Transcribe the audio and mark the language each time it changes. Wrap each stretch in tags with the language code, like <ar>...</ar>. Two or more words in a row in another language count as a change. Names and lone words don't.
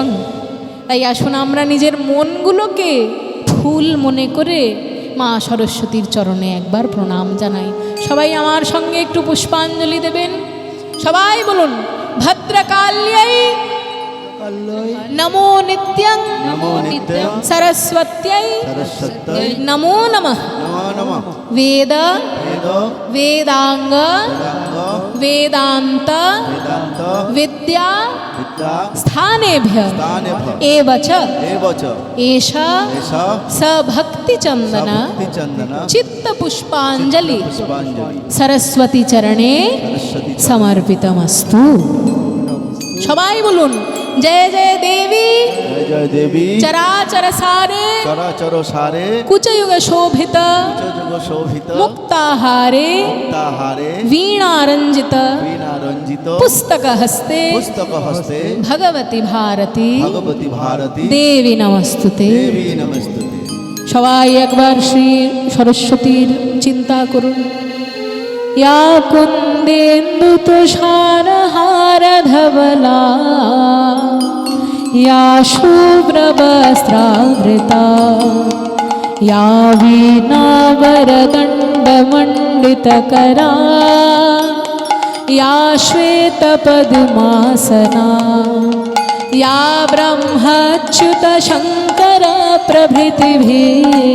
<bn>তাই আসুন আমরা নিজের মনগুলোকে ফুল মনে করে মা সরস্বতীর চরণে একবার প্রণাম জানাই। সবাই আমার সঙ্গে একটু পুষ্পাঞ্জলি দেবেন। সবাই বলুন,</bn> <sa>ভদ্রকাল্যাই নমো নিত্যং নমো নিত্যং সরস্বত্यै সরস্বত্যৈ নমো নমঃ নমো নমঃ वेद বেদ वेदांग বেদাঙ্গ वेदांत বেদান্ত विद्या বিদ্যা स्थानेभ्य স্থানেভ্য एव च এব চ एषा এষা सभक्ति चंदन চন্দন चित्त पुष्पांजलि পুষ্পাঞ্জলি सरस्वती चरणे সরস্বতী</sa> <bn>समर्पितमस्तु। সবাই বলুন,</bn> <sa>जय जय देवी জয় জয় দেবী चराचर सारे চরাচর সারে कुचयुग शोभित যুগ শোভিত मुक्ताहारे তাহারে वीणारंजित বীণা রঞ্জিত पुस्तक हस्ते পুস্তক হস্তে भगवती भारती ভগবতী ভারতী देवी नमस्तुते। দেবী নমস্তুতে।</sa> <bn>সবাই একবার শ্রী সরস্বতীর চিন্তা করুন।</bn> <sa>या कुन्देन्दु तुषारहार धवला या शुभ्रवस्त्रावृता या वीणावरदण्डमण्डितकरा या श्वेतपद्मासना या ब्रह्मच्युतशङ्कर प्रभृतिभिः</sa>